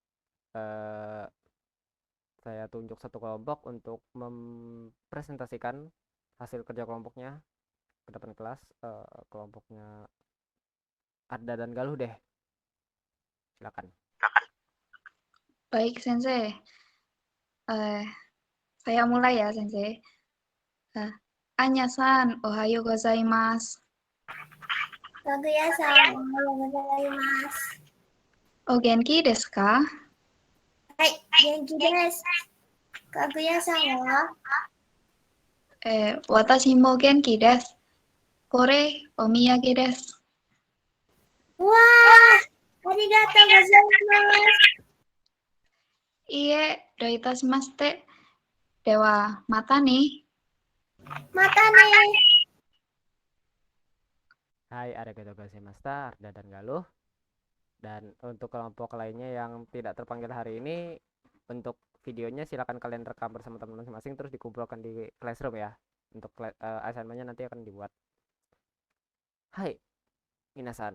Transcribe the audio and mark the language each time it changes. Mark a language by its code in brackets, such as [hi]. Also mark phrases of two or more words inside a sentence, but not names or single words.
[id] Saya tunjuk satu kelompok untuk mempresentasikan hasil kerja kelompoknya ke depan kelas. Kelompoknya Arda dan Galuh deh. Silakan. Baik, Sensei. Saya mulai ya, Sensei. [ja] アーニャさん、おはようございます. かぐやさん、おはようございます. お元気ですか? はい、元気です。かぐやさんは? 私も元気です。これ、お土産です. Wah, ありがとうございます. いいえ、どういたしまして. Dewa, またね. またね. Hai, ありがとうございました, [id] Arda dan Galuh. Dan untuk kelompok lainnya yang tidak terpanggil hari ini, untuk videonya silakan kalian rekam bersama teman masing-masing terus dikumpulkan di classroom ya. Untuk assignment-nya nanti akan dibuat. [ja] はい、皆さん.